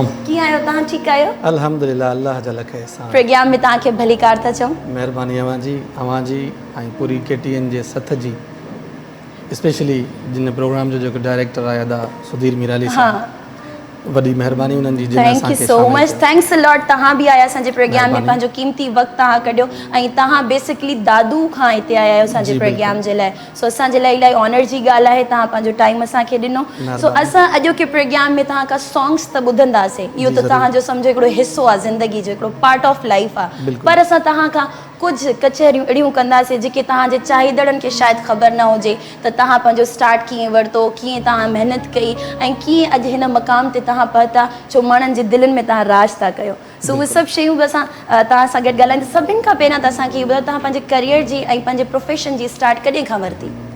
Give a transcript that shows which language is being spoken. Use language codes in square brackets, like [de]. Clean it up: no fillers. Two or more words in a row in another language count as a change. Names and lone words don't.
[sd] कीअं आहियो तव्हां ठीकु आहियो अल्हम्दुलिल्लाह अल्लाह जा लख एहसान प्रोग्राम में तव्हांखे भलीकार था चऊं महिरबानी अवां जी ऐं पूरी KTN जे सथ जी स्पेशली जिन प्रोग्राम जो जेको डायरेक्टर आया दा सुधीर मिराली साहब वॾी महिरबानी उन्हनि जी [en] thank you so much thanks a lot [sd] तव्हां बि आया असांजे प्रोग्राम में पंहिंजो कीमती वक़्तु तव्हां कढियो ऐं तव्हां बेसिकली दादू खां हिते आया आहियो असांजे प्रोग्राम जे लाइ सो असांजे लाइ इलाही ऑनर जी ॻाल्हि आहे तव्हां पंहिंजो टाइम असांखे ॾिनो सो असां अॼोके प्रोग्राम में तव्हां खां सॉन्ग्स त ॿुधंदासीं इहो त तव्हांजो सम्झो हिकिड़ो हिसो आहे ज़िंदगी जो हिकिड़ो [en] part of life [sd] आहे पर असां तव्हां खां कुझु कचहरियूं अहिड़ियूं कंदासीं जेके तव्हांजे चाहींदड़नि खे शायदि ख़बर न हुजे त तव्हां पंहिंजो स्टार्ट कीअं वरितो कीअं तव्हां महिनत कई ऐं कीअं अॼु हिन मक़ाम ते तव्हां पहुता छो माण्हुनि जे दिलनि में तव्हां राज था कयो सो उहे सभु शयूं बि असां तव्हां सां गॾु ॻाल्हाईंदा सभिनि खां पहिरियां त असांखे ॿुधायो तव्हां पंहिंजे करियर जी ऐं पंहिंजे प्रोफेशन जी स्टार्ट कॾहिं खां वरिती